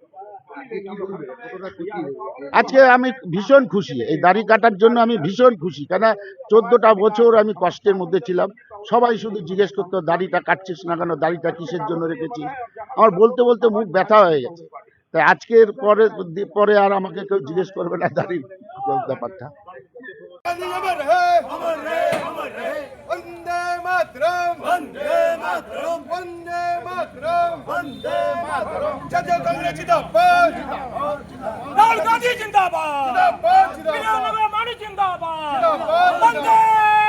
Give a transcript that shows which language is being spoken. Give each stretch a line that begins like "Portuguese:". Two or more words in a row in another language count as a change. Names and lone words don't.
Bangla: আজকে আমি ভীষণ খুশি, এই দাড়ি কাটার জন্য আমি ভীষণ খুশি। কেন 14টা বছর আমি কষ্টের মধ্যে ছিলাম। সবাই শুধু জিজ্ঞেস করতো দাড়িটা কাটছিস না কেন, দাড়িটা কিসের জন্য রেখেছিস। আমার বলতে মুখ ব্যথা হয়ে গেছে। তাই আজকের পরে আর আমাকে কেউ জিজ্ঞেস করবে না দাড়ির ব্যাপারটা।
Sanskrit: वंदे मातरम वंदे मातरम वंदे मातरम वंदे मातरम
Bangla: জাতীয় কংগ্রেস জিন্দাবাদ রাহুল গান্ধী জিন্দাবাদ, জিন্দাবাদ প্রিয়নগর মানি জিন্দাবাদ, জিন্দাবাদ বন্দে